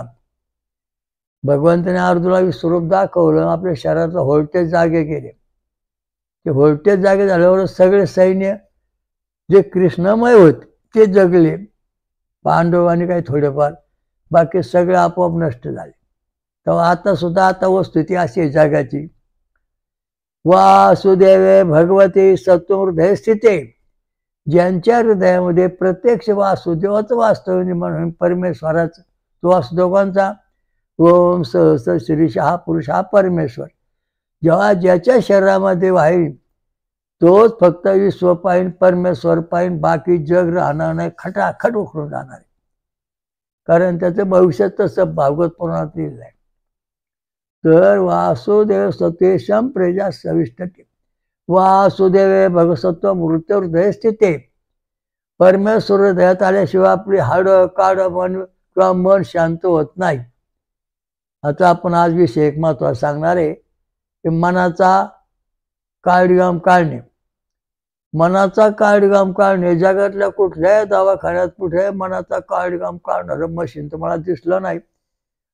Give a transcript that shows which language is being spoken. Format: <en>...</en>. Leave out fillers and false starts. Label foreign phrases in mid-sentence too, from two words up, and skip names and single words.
<mr>भगवंताने अर्जुनाला स्वरूप दाखवलं, आपल्या शरीराचा व्होल्टेज जागे केले. ते व्होल्टेज जागे झाल्यावर सगळे सैन्य जे कृष्णमय होते ते जगले, पांडव आणि काही थोडेफार, बाकी सगळे आपोआप नष्ट झाले. तेव्हा आता वस्तुस्थिती अशी आहे जगाची.</mr> <sa>वासुदेवे भगवती सत्वहृदय स्थिते,</sa> <mr>ज्यांच्या हृदयामध्ये प्रत्यक्ष वासुदेवाचं वास्तव निर्माण होईल, परमेश्वराचं, तो वासुदेव कोणचा,</mr> <sa>ओम सहस्र शीर्ष हा पुरुष</sa> <mr>हा परमेश्वर. जेव्हा ज्याच्या शरीरामध्ये वाहील तोच फक्त विश्व पाहिन, परमेश्वर पाहिन, बाकी जग राहणार नाही, खटाखट उखडून जाणार आहे. कारण त्याचं भविष्य तसं भागवत पुराणात लिहिलं आहे.</mr> <sa>तर वासुदेव सतेशम प्रजा सविष्टते, वासुदेवे भगसत्व मृत्युहृदय स्थिते.</sa> <mr>परमेश्वर हृदयात आल्याशिवाय आपली हाडं काड मन किंवा मन शांत होत नाही. आता आपण आज विषय एक महत्त्वाचा सांगणार आहे की मनाचा काळीगाम काढणे. मनाचा काळीगाम काढणे, जगातल्या कुठल्याही दवाखान्यात कुठे मनाचा काळीगाम काढणारं मशीन तुम्हाला दिसलं नाही.</mr>